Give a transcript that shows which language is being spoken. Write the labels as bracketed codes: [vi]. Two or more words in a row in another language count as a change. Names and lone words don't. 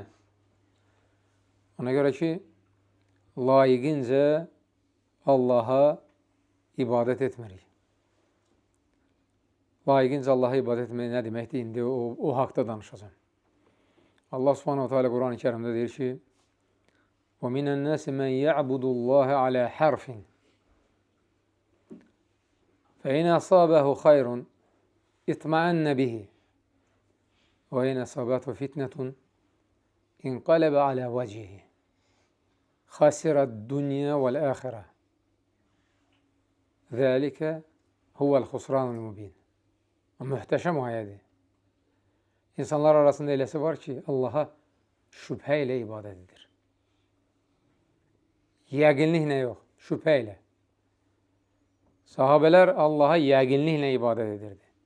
[az] Ona görə ki, layiqincə Allaha ibadət etmirik. Layiqincə Allaha ibadət etmək nə deməkdir? İndi o haqda danışacağım. Allah [ar] سبحانه تعالى [az] Kur'an-ı Kerim'de deyir ki: [ar] وَمِنَ النَّاسِ مَنْ يَعْبُدُ اللّٰهَ عَلَى حَرْفٍ فَاِنْ أَصَابَهُ خَيْرٌ اِطْمَعَنَّ بِهِ وَاِنْ أَصَابَتْهُ فِتْنَةٌ اِنْقَلَبَ عَلَى وَجْهِهِ خَسِرَ الدُّنْيَا وَالْآخِرَةِ ذَٰلِكَ هُوَ الْخُسْرَانُ الْمُبِينَ. [az] Möhtəşəm ayədir. İnsanlar arasında eləsi var ki, Allaha şübhə ilə ibadət edir. Yəqinliklə yox, şübhə ilə. Sahabələr Allaha yəqinliklə ibadət edirdi.